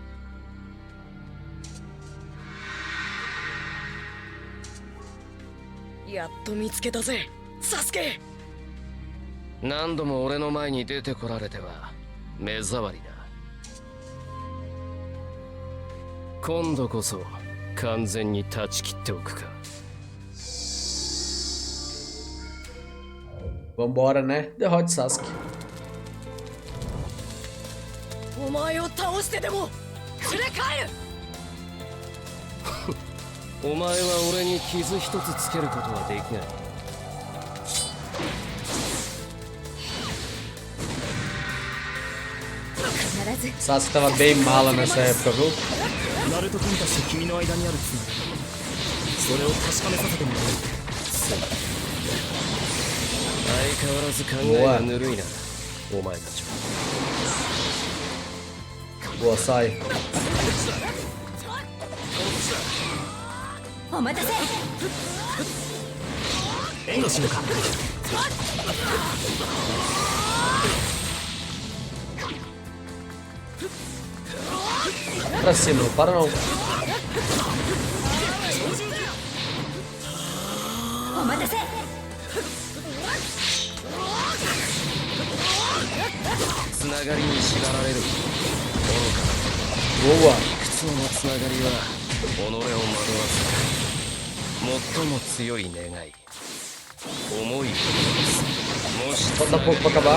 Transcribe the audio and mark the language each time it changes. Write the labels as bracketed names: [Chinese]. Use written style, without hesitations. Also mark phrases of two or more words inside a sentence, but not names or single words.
[Japanese] やっと見つけたぜ、サスケ。何度も俺の前に出てこられては目障りだ。今度こそ完全に断ち切っておくか。 [Portuguese] Vambora, né? Derrote Sasuke. [Japanese] お前を倒してでも連れ帰る。お前は俺に傷一つつけることはできない。ず [Portuguese] Sasuke tava bem mala nessa época, viu? [Japanese] ナルト君たちと君の間にあるつながり、それを確かめさせてもらおう。相変わらず考えがぬるいなお前たちは。 [Portuguese] Boa, sai. [Japanese] お待たせ。援護しようか。 [Portuguese] Pra cima, não para não. [Japanese] お待たせ。つながりに縛られる。 [Portuguese] Boa. [Japanese] いくつものつながりは己を惑わせ最も強い願い思いをもし [Portuguese] Falta pouco pra acabar.